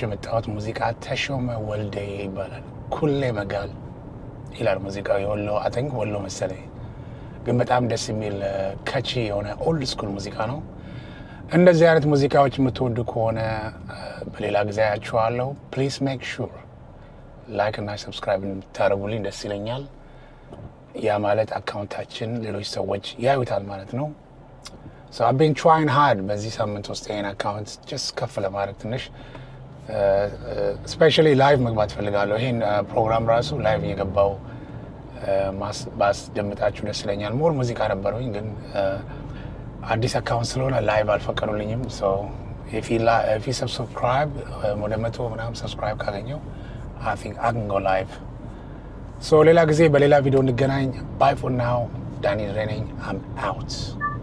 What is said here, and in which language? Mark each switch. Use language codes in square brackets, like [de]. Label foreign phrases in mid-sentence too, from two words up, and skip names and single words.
[am] የመጣሁት ሙዚቃ ተሾመ ወልዴ ይባላል። ኩሌ መጋል ይላል ሙዚቃው። የወሎ አተንክ ወሎ መሰለኝ፣ ግን በጣም ደስ የሚል ከቺ የሆነ [en] old school [am] ሙዚቃ ነው። እንደዚህ አይነት ሙዚቃዎች የምትወዱ ከሆነ በሌላ ጊዜ አያችኋለሁ። [en] please make sure like [am] እና ሰብስክራይብ እንድታደርጉልኝ ደስ ይለኛል። ያ ማለት አካውንታችን ሌሎች ሰዎች ያዩታል ማለት ነው። [en] So I've been trying hard [am] በዚህ ሳምንት ውስጥ ይሄን አካውንት ጀስት ከፍ ለማድረግ ትንሽ [en] especially live [am] መግባት ፈልጋለሁ። ይሄን ፕሮግራም ራሱ ላይቭ እየገባው ባስደምጣችሁ ደስ ይለኛል። ሞር ሙዚቃ ነበረኝ ግን አዲስ አካውንት ስለሆነ ላይቭ አልፈቀዱልኝም። [en] So if you subscribe [am] ወደ 100 ምናምን ሰብስክራይብ ካገኘው [en] I think I can go live. [am] So ሌላ ጊዜ በሌላ ቪዲዮ እንገናኝ። [en] Bye for now. [am] ዳኒ ድሬ ነኝ. [en] I'm out.